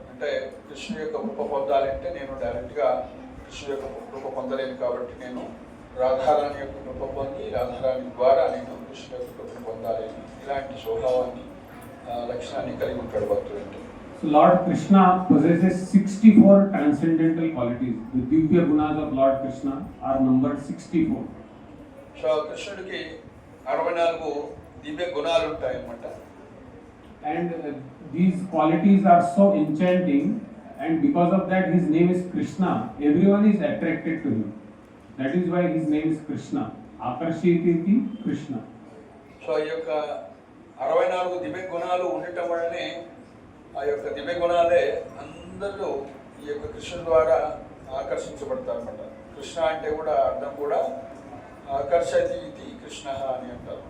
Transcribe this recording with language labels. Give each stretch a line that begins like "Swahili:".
Telugu: అంటే కృష్ణుడి యొక్క కృప పొందాలంటే నేను డైరెక్ట్గా కృష్ణుడి యొక్క కృప పొందలేను కాబట్టి నేను రాధారాణి యొక్క కృప పొంది రాధారాణి ద్వారా నేను కృష్ణుడి యొక్క కృపను పొందాలి. ఇలాంటి స్వభావాన్ని లక్షణాన్ని కలిగి ఉంటాడు భక్తుడు అంటే.
English: So Lord Krishna possesses 64 transcendental qualities. The Divya Gunas of Lord Krishna are numbered 64.
Telugu: So కృష్ణుడికి 64 దివ్య గుణాలు ఉంటాయి అన్నమాట.
English: And these qualities are so enchanting, and because of that his name is Krishna. Everyone is attracted to him. That is why his name is Krishna.
Sanskrit: Akarshititi Krishna.
Telugu: So ఈ యొక్క 64 దివ్య గుణాలు ఉండటం వల్లనే ఆ యొక్క దివ్య గుణాలే అందరూ ఈ యొక్క కృష్ణుడి ద్వారా ఆకర్షించబడతారు అన్నమాట. కృష్ణ అంటే కూడా అర్థం కూడా ఆకర్షతి ఇది కృష్ణ అని అంటారు.